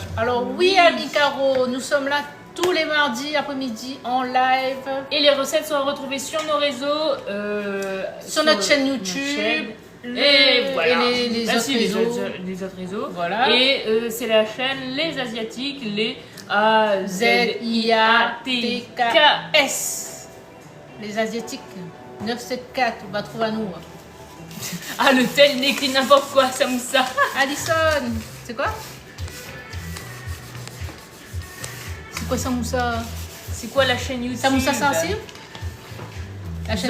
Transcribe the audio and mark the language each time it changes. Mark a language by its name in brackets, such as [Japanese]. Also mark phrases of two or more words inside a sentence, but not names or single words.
[French] Alors oui, Ami Caro, nous sommes là tous les mardis après-midi en live. Et les recettes sont retrouvées sur nos réseaux. Sur notre chaîne YouTube. Et voilà. Et les Ainsi, autres réseaux. les autres réseaux. Voilà. Et c'est la chaîne Les Asiatiques, les A-Z-I-A-T-K-S. Z-I-A-T-K-S. Les Asiatiques. 974, on va trouver à nous. Ah, le tel n'écrit n'importe quoi, samoussa. Alison, c'est quoi? C'est quoi samoussa? C'est quoi la chaîne YouTube? Samoussa Sarsiv? La chaîne...